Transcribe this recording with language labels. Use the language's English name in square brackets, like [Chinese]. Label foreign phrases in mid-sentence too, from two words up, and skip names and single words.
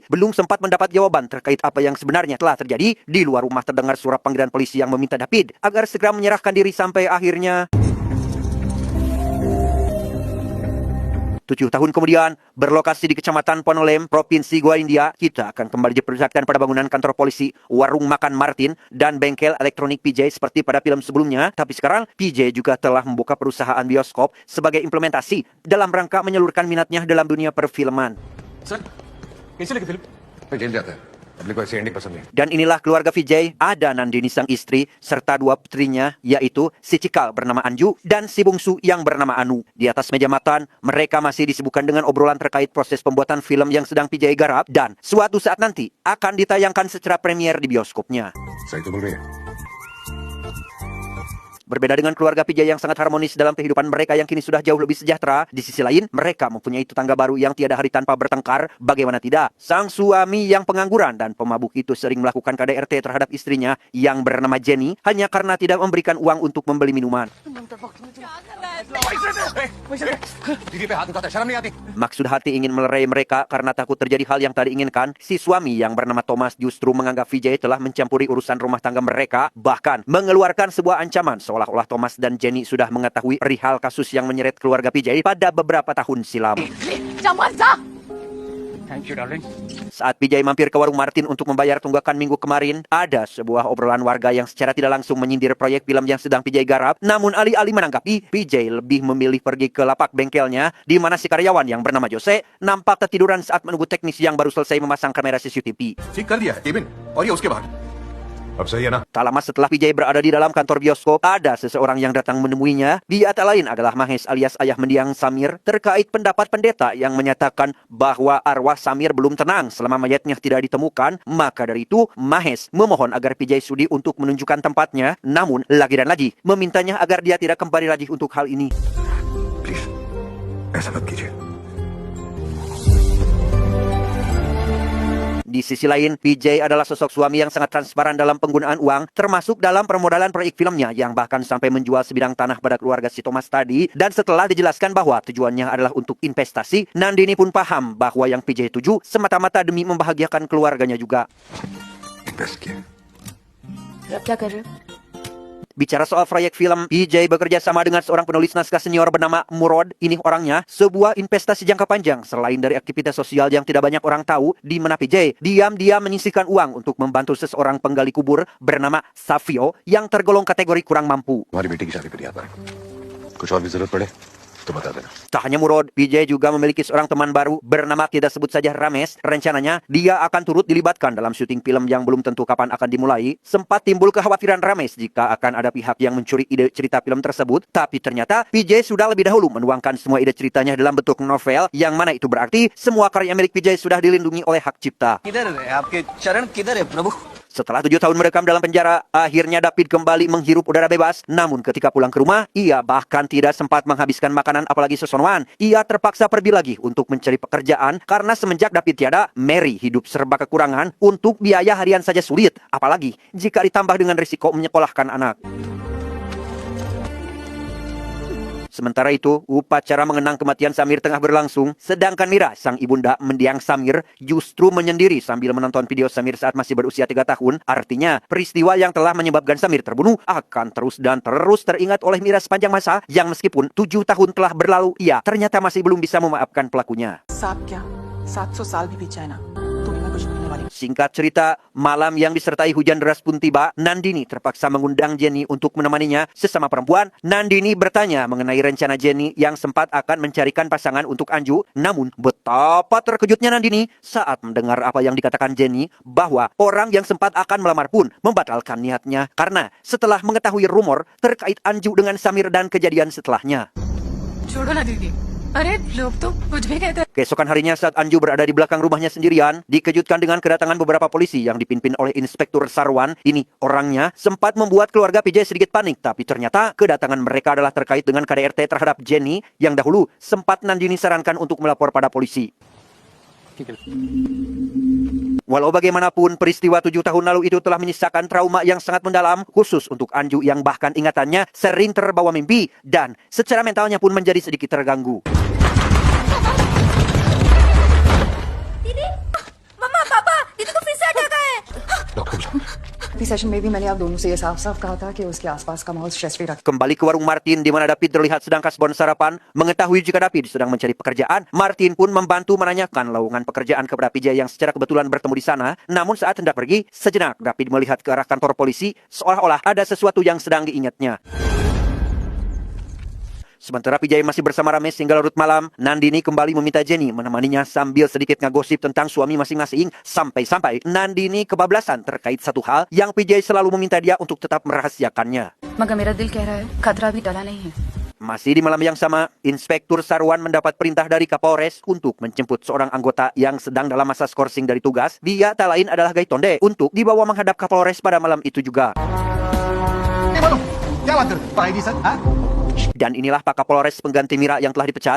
[Indonesian] Belum sempat mendapat jawaban terkait apa yang sebenarnya telah terjadi, di luar rumah terdengar suara panggilan polisi yang meminta David agar segera menyerahkan diri sampai akhirnya 7 tahun kemudian, berlokasi di Kecamatan Ponolem, Provinsi Goa, India, kita akan kembali diperlihatkan pada bangunan kantor polisi, warung makan Martin, dan bengkel elektronik PJ seperti pada film sebelumnya. Tapi sekarang, PJ juga telah membuka perusahaan bioskop sebagai implementasi dalam rangka menyalurkan minatnya dalam dunia perfilman. [Hindi] Sir, कैसे लगी फिल्म? मैं जेल जाता है. अपने को ऐसी एंडिंग पसंद नहीं. [Indonesian] Dan inilah keluarga Vijay, ada Nandini sang istri, serta dua putrinya, yaitu si Cikal bernama Anju, dan si bungsu yang bernama Anu. Di atas meja makan, mereka masih disibukkan dengan obrolan terkait proses pembuatan film yang sedang Vijay garap, dan suatu saat nanti akan ditayangkan secara premier di bioskopnya. [Hindi] सही तो बोल रही है. [Indonesian] Berbeda dengan keluarga Vijay yang sangat harmonis dalam kehidupan mereka yang kini sudah jauh lebih sejahtera, di sisi lain, mereka mempunyai tetangga baru yang tiada hari tanpa bertengkar. Bagaimana tidak? Sang suami yang pengangguran dan pemabuk itu sering melakukan KDRT terhadap istrinya yang bernama Jenny hanya karena tidak memberikan uang untuk membeli minuman. [Hindi] दीदी पे हाथ उठाता है, शर्म नहीं आती? [Indonesian] Maksud hati ingin melerai mereka karena takut terjadi hal yang tak diinginkan, si suami yang bernama Thomas justru menganggap Vijay telah mencampuri urusan rumah tangga mereka, bahkan mengeluarkan sebuah ancaman seolah-olah Thomas dan Jenny sudah mengetahui perihal kasus yang menyeret keluarga Vijay pada beberapa tahun silam. [English] Thank you, darling. [Indonesian] Saat Vijay mampir ke warung Martin untuk membayar tunggakan minggu kemarin, ada sebuah obrolan warga yang secara tidak langsung menyindir proyek film yang sedang Vijay garap. Namun alih-alih menanggapi, Vijay lebih memilih pergi ke lapak bengkelnya, di mana si karyawan yang bernama Jose nampak ketiduran saat menunggu teknisi yang baru selesai memasang kamera CCTV. [Hindi] ठीक कर दिया है, केबिन. और ये उसके बाद. अब सही है ना? [Indonesian] Tak lama setelah Vijay berada di dalam kantor bioskop, ada seseorang yang datang menemuinya. Dia tak lain adalah Mahesh alias ayah mendiang Samir terkait pendapat pendeta yang menyatakan bahwa arwah Samir belum tenang selama mayatnya tidak ditemukan. Maka dari itu, Mahesh memohon agar Vijay sudi untuk menunjukkan tempatnya. Namun, lagi dan lagi, memintanya agar dia tidak kembali lagi untuk hal ini. [Hindi] Please, ऐसा मत कीजिए. [Indonesian] Di sisi lain, Vijay adalah sosok suami yang sangat transparan dalam penggunaan uang, termasuk dalam permodalan proyek filmnya yang bahkan sampai menjual sebidang tanah pada keluarga si Thomas tadi. Dan setelah dijelaskan bahwa tujuannya adalah untuk investasi, Nandini pun paham bahwa yang Vijay tuju semata-mata demi membahagiakan keluarganya juga. [Hindi] Invest किया. अब क्या कर रहे हो? [Indonesian] Bicara soal proyek film, Vijay bekerja sama dengan seorang penulis naskah senior bernama Murod. Ini orangnya, sebuah investasi jangka panjang. Selain dari aktivitas sosial yang tidak banyak orang tahu, di mana Vijay diam-diam menyisihkan uang untuk membantu seseorang penggali kubur bernama Savio yang tergolong kategori kurang mampu. [Hindi] हमारी बेटी की शादी पर याद आ रहा है. कुछ और भी जरूरत पड़े तो बता देना. [Indonesian] Tak hanya Murod, Vijay juga memiliki seorang teman baru bernama tidak sebut saja Ramesh. Rencananya, dia akan turut dilibatkan dalam syuting film yang belum tentu kapan akan dimulai. Sempat timbul kekhawatiran Ramesh jika akan ada pihak yang mencuri ide cerita film tersebut. Tapi ternyata, Vijay sudah lebih dahulu menuangkan semua ide ceritanya dalam bentuk novel, yang mana itu berarti semua karya milik Vijay sudah dilindungi oleh hak cipta. [Hindi] किधर है आपके चरण किधर है प्रभु? [Indonesian] Setelah 7 tahun merekam dalam penjara, akhirnya David kembali menghirup udara bebas. Namun ketika pulang ke rumah, ia bahkan tidak sempat menghabiskan makanan apalagi sesonoan. Ia terpaksa pergi lagi untuk mencari pekerjaan karena semenjak David tiada, Mary hidup serba kekurangan. Untuk biaya harian saja sulit, apalagi jika ditambah dengan risiko menyekolahkan anak. Sementara itu, upacara mengenang kematian Samir tengah berlangsung, sedangkan Mira, sang ibunda mendiang Samir, justru menyendiri sambil menonton video Samir saat masih berusia 3 tahun. Artinya, peristiwa yang telah menyebabkan Samir terbunuh akan terus dan terus teringat oleh Mira sepanjang masa, yang meskipun 7 tahun telah berlalu, ia ternyata masih belum bisa memaafkan pelakunya. [Hindi] सांप क्या 700 साल भी बीत जाए ना तो भी मैं कुछ नहीं होने वाली. मॉर्निंग। [Indonesian] Singkat cerita, malam yang disertai hujan deras pun tiba. Nandini terpaksa mengundang Jenny untuk menemaninya. Sesama perempuan, Nandini bertanya mengenai rencana Jenny yang sempat akan mencarikan pasangan untuk Anju. Namun, betapa terkejutnya Nandini saat mendengar apa yang dikatakan Jenny bahwa orang yang sempat akan melamar pun membatalkan niatnya karena setelah mengetahui rumor terkait Anju dengan Samir dan kejadian setelahnya. [Hindi] छोड़ो ना दीदी, अरे लोग तो कुछ भी कहते हैं। Keesokan harinya saat Anju berada di belakang rumahnya sendirian, dikejutkan dengan kedatangan beberapa polisi yang dipimpin oleh Inspektur Sarwan. Ini orangnya sempat membuat keluarga PJ sedikit panik, tapi ternyata kedatangan mereka adalah terkait dengan KDRT terhadap Jenny yang dahulu sempat Nandini sarankan untuk melapor pada polisi. Walau bagaimanapun, peristiwa 7 tahun lalu itu telah menyisakan trauma yang sangat mendalam, khusus untuk Anju yang bahkan ingatannya sering terbawa mimpi dan secara mentalnya pun menjadi sedikit terganggu. दीदी मम्मा पापा दीदी को फिर से अटैक आया है। डॉक्टर बुलाओ। अभी सेशन में भी मैंने आप दोनों से ये साफ साफ कहा था कि उसके आसपास का माहौल [English] stress free [Hindi] रखें। [Indonesian] Kembali ke warung Martin di mana David terlihat sedang kasbon sarapan. Mengetahui jika David sedang mencari pekerjaan, Martin pun membantu menanyakan lowongan pekerjaan kepada PJ yang secara kebetulan bertemu di sana. Namun saat hendak pergi, sejenak David melihat ke arah kantor polisi seolah-olah ada sesuatu yang sedang diingatnya. Sementara PJ masih bersama Ramesh hingga larut malam, Nandini kembali meminta Jenny menemaninya sambil sedikit ngegosip tentang suami masing-masing. Sampai-sampai Nandini kebablasan terkait satu hal yang PJ selalu meminta dia untuk tetap merahasiakannya. [Hindi] मगर मेरा दिल कह रहा है खतरा भी टला नहीं है। [Indonesian] Masih di malam yang sama, Inspektur Sarwan mendapat perintah dari Kapolres untuk menjemput seorang anggota yang sedang dalam masa skorsing dari tugas. Dia tak lain adalah Gaitonde untuk dibawa menghadap Kapolres pada malam itu juga. Dan inilah Pak Kapolres pengganti Mira yang telah dipecat.